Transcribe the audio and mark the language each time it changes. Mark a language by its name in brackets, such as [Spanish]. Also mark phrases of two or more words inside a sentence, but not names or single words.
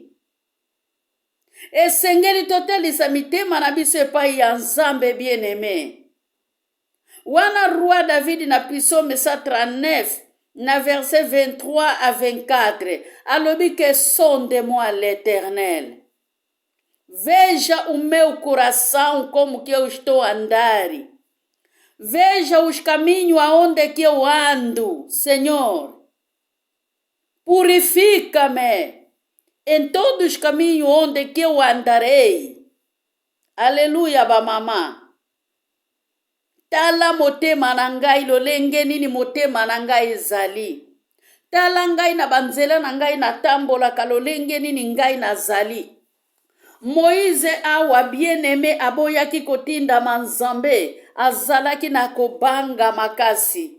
[Lingala] Esengeli totelisa mitema na biso epai ya nzambe bien-aimé. Wana roi David na Psaume 139 na verset 23 à 24 alobi que [French] sonde-moi l'Éternel. [Portuguese] Veja o meu coração como que eu estou a andar. Veja os caminhos aonde que eu ando, Senhor. Purifica-me em todos os caminhos onde que eu andarei. Aleluia, [Lingala] bamama. Tala motema na ngai lolenge nini motema na ngai ezali. Tala ngai na banzela na ngai na tambola kalolenge nini ngai nazali. Moïse awa bien-aimé aboyaki kotinda manzambe azalaki na kobanga makasi.